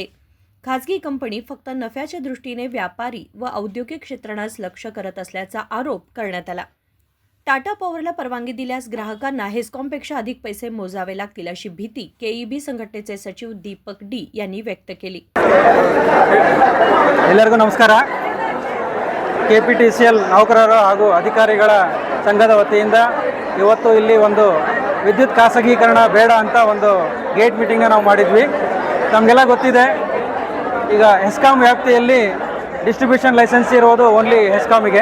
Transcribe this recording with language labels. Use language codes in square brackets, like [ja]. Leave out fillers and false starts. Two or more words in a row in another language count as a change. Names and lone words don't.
[mr] खासगी कंपनी फक्त नफ्याच्या दृष्टीने व्यापारी व औद्योगिक क्षेत्रांनाच लक्ष करत असल्याचा आरोप करण्यात आला. टाटा पॉवरला परवानगी दिल्यास ग्राहकांना हेस्कॉमपेक्षा अधिक पैसे मोजावे लागतील अशी भीती KEB संघटनेचे सचिव दीपक डी यांनी व्यक्त केली. [kn] ಎಲ್ಲರಿಗೂ ನಮಸ್ಕಾರ. KPTCL ನೌಕರರು ಹಾಗೂ ಅಧಿಕಾರಿಗಳ ಸಂಘದ ವತಿಯಿಂದ ಇವತ್ತು ಇಲ್ಲಿ ಒಂದು ವಿದ್ಯುತ್ ಖಾಸಗೀಕರಣ ಬೇಡ ಅಂತ ಒಂದು [en] gate meeting [kn] ನಾವು ಮಾಡಿದ್ವಿ. ನಮಗೆಲ್ಲ ಗೊತ್ತಿದೆ, ಈಗ ಹೆಸ್ಕಾಂ ವ್ಯಾಪ್ತಿಯಲ್ಲಿ [en] distribution license [kn] ಇರೋದು ಓನ್ಲಿ ಹೆಸ್ಕಾಮಿಗೆ.